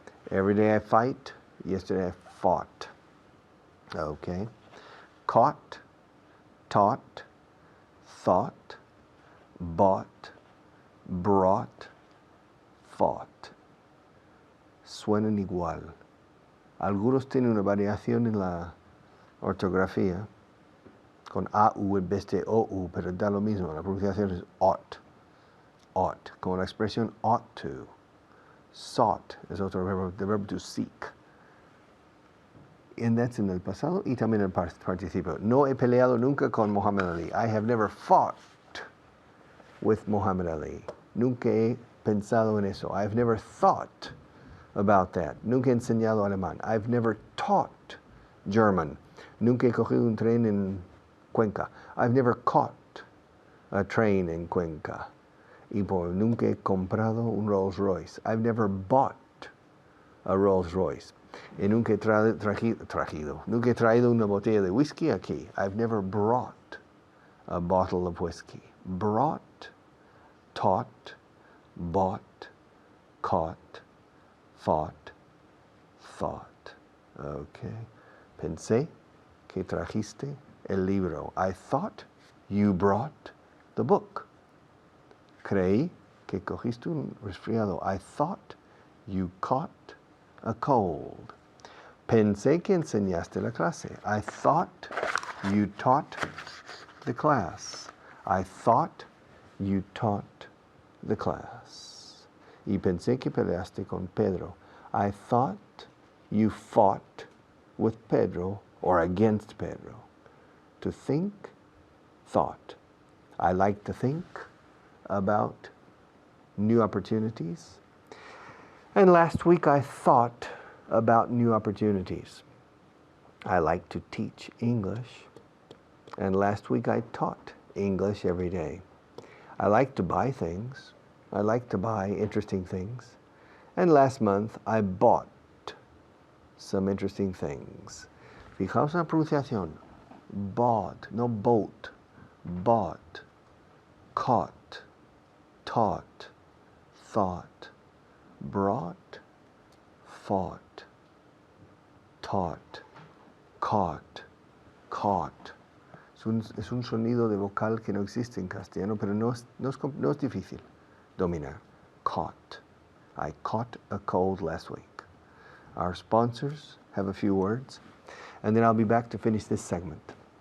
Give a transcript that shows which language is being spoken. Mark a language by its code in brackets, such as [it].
[en] Every day I fight. Yesterday I fought. Okay. Caught, taught, thought, bought, brought, fought. [es] Suenan igual. Algunos tienen una variación en la ortografía, con AU en vez de OU, pero da lo mismo, la pronunciación es ought. [en] Ought, [es] como la expresión [en] ought to. Sought [es] es otro verbo, [en] the verb to seek. And that's [es] en el pasado y también en el participio. No he peleado nunca con Muhammad Ali. [en] I have never fought with Muhammad Ali. [es] Nunca he pensado en eso. [en] I've never thought about that. [es] Nunca he enseñado alemán. [en] I've never taught German. [es] Nunca he cogido un tren en Cuenca. [en] I've never caught a train in Cuenca. [es] Y nunca he comprado un Rolls Royce. [en] I've never bought a Rolls Royce. [es] Y nunca he nunca he traído una botella de whisky aquí. [en] I've never brought a bottle of whiskey. Brought, taught, bought, caught, fought, thought. Okay. [es] Pensé que trajiste el libro. [en] I thought you brought the book. [es] Creí que cogiste un resfriado. [en] I thought you caught a cold. [es] Pensé que enseñaste la clase. [en] I thought you taught the class. I thought you taught the class. [es] Y pensé que peleaste con Pedro. [en] I thought you fought with Pedro or against Pedro. To think, thought. I like to think about new opportunities. And last week I thought about new opportunities. I like to teach English. And last week I taught English every day. I like to buy things. I like to buy interesting things. And last month I bought some interesting things. [es] Fijaos en la pronunciación. [en] Bought, no boat. Bought, caught, taught, thought, brought, fought, taught, caught, caught. [es] Es un sonido de vocal que no existe en castellano, pero no es difícil dominar. [en] Caught. I caught a cold last week. Our sponsors have a few words, and then I'll be back to finish this segment.